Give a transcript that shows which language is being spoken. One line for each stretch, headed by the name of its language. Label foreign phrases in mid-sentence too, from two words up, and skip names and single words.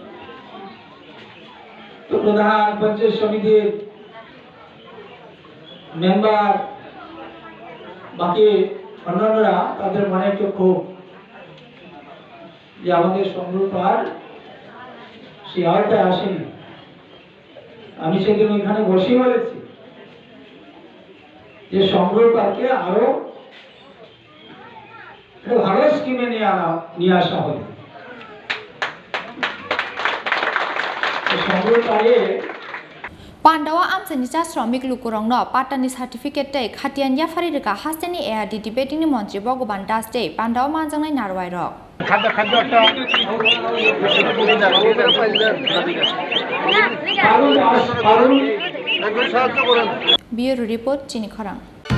Bangla: তো প্রধান পঞ্চায়েত সমিতির মেম্বার বাকি অন্যান্যরা তাদের মনে একটু ক্ষোভ যে আমাদের সম্রাটবার সেই আওতায় আসেনি আমি সেদিন ওইখানে বসে বলেছি যে সম্রাটবারকে আরো ভালো স্কিমে নিয়ে আসা হবে সম্রাটবারে
Kok Borok: पान्डावा आमसानि जा श्रमिक लुकुरंनो पाटानि सार्टिफिकेट तै खातियान याफारिरका हास्टेनि ARD दिबेदिनि मन्त्री भगवान दास तै पान्डावा मानजांनाय नारवायरक खाद्य बियो रिपोर्ट चिनि खरां।